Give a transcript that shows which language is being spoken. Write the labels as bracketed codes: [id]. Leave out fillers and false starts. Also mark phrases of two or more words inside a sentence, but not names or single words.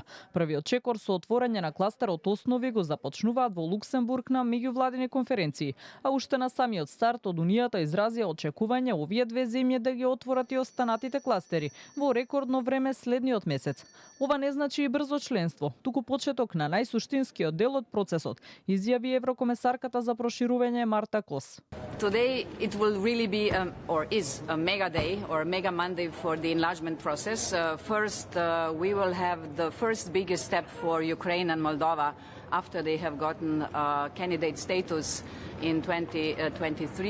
[mk] Првиот чекор со отворање на кластерот Основи го започнуваат во Луксембург на меѓувладини конференции, а уште на самиот старт од Унијата изразија очекување овие две земји да ги отворат и останатите кластери во рекордно време следниот месец. Ова не значи и брзо членство, туку почеток на најсуштинскиот дел од процесот, изјави еврокомесарката за проширување Марта Кос. [en] Today it will really be or is a mega day or a mega Monday for the enlargement process. First, we will have the first biggest step for Ukraine and Moldova after they have gotten candidate status in 2023.